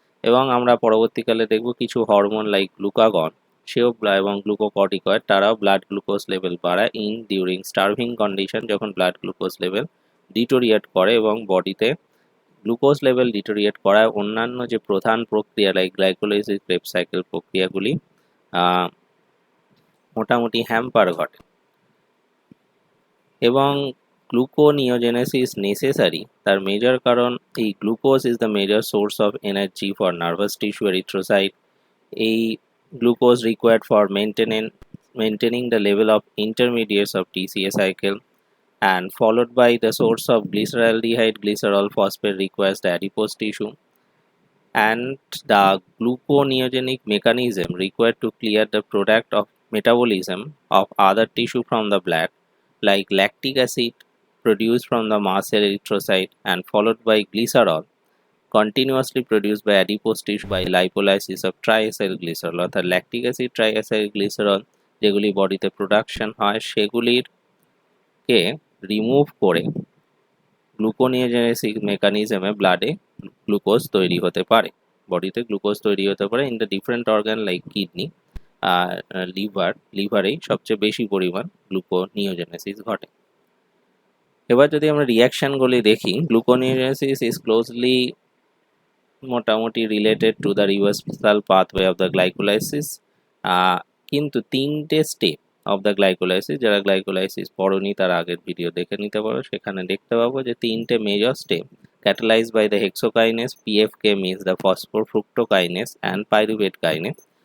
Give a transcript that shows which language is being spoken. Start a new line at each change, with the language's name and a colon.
Bangla: এবং আমরা পরবর্তীকালে দেখব কিছু হরমোন লাইক গ্লুকাগন সেও এবং গ্লুকোকর্টিকয়েড তারাও ব্লাড গ্লুকোজ লেভেল বাড়ায়
English: during starving condition,
Bangla: যখন ব্লাড গ্লুকোজ লেভেল ডিটোরিয়েট করে এবং বডিতে গ্লুকোজ লেভেল ডিটোরিয়েট করায় অন্যান্য যে প্রধান প্রক্রিয়া লাইক গ্লাইকোলাইসিস ক্রেবস সাইকেল প্রক্রিয়াগুলি মোটামুটি হ্যাম্পার ঘটে।
English: এবং gluconeogenesis necessary তার major কারণ এই glucose is the major source of energy for nervous tissue erythrocyte. এই glucose required for maintaining the level of intermediates of TCA cycle, and followed by the source of glyceraldehyde glycerol phosphate requires the adipose tissue, and the gluconeogenic mechanism required to clear the product of metabolism of other tissue from the blood like lactic acid produced from the muscle erythrocyte and followed by glycerol continuously produced by adipose tissue by lipolysis of triacyl glycerol,
Bangla: অর্থাৎ lactic acid ট্রাইঅ্যাসাইল glycerol যেগুলি বডিতে production হয় সেগুলির কে remove করে gluconeogenesis মেকানিজমে ব্লাডে glucose তৈরি হতে পারে, বডিতে গ্লুকোজ তৈরি হতে পারে
English: in the different organ like kidney
Bangla: আর লিভারেই সবচেয়ে বেশি পরিমাণ গ্লুকোনিওজেনেসিস ঘটে। এবার যদি আমরা রিয়াকশনগুলি দেখি, গ্লুকোনিওজেনেসিস ইজ ক্লোজলি মোটামুটি
English: related to the reversal pathway of the glycolysis,
Bangla: কিন্তু তিনটে স্টেপ অফ দ্য গ্লাইকোলাইসিস, যারা গ্লাইকোলাইসিস পড়নি তার আগের ভিডিও দেখে নিতে পারো, সেখানে দেখতে পাবো যে তিনটে major step
English: catalyze by the hexokinase,
Bangla: PFK means the ফসফোফ্রুক্টোকাইনেস and pyruvate kinase.